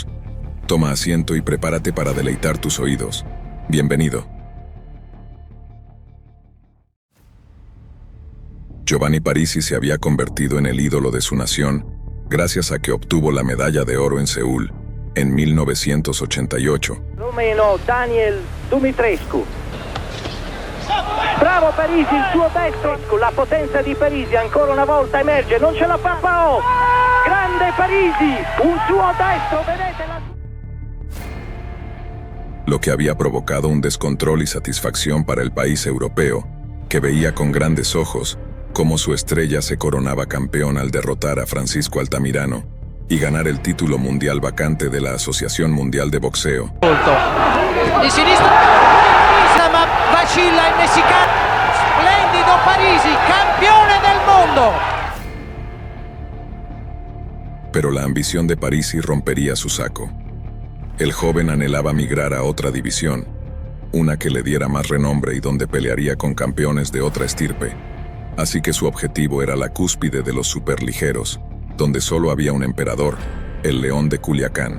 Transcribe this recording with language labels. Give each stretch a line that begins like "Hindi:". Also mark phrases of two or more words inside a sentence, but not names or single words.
Spanish: Toma asiento y prepárate para deleitar tus oídos. Bienvenido. Giovanni Parisi se había convertido en el ídolo de su nación gracias a que obtuvo la medalla de oro en Seúl en 1988.
Italian: Romeno Daniel Dumitrescu. Bravo Parisi, il suo destro, la potenza di Parisi ancora una volta emerge, non ce la fa Pao. Grande Parisi, un suo destro, vedete la...
Spanish: Lo que había provocado un descontrol y satisfacción para el país europeo, que veía con grandes ojos cómo su estrella se coronaba campeón al derrotar a Francisco Altamirano y ganar el título mundial vacante de la Asociación Mundial de Boxeo.
Italian: Di sinistra, ma vacilla il messicano. Splendido Parisi, campione del mundo.
Spanish: Pero la ambición de Parisi rompería su saco. El joven anhelaba migrar a otra división, una que le diera más renombre y donde pelearía con campeones de otra estirpe. Así que su objetivo era la cúspide de los superligeros, donde solo había un emperador, el León de Culiacán.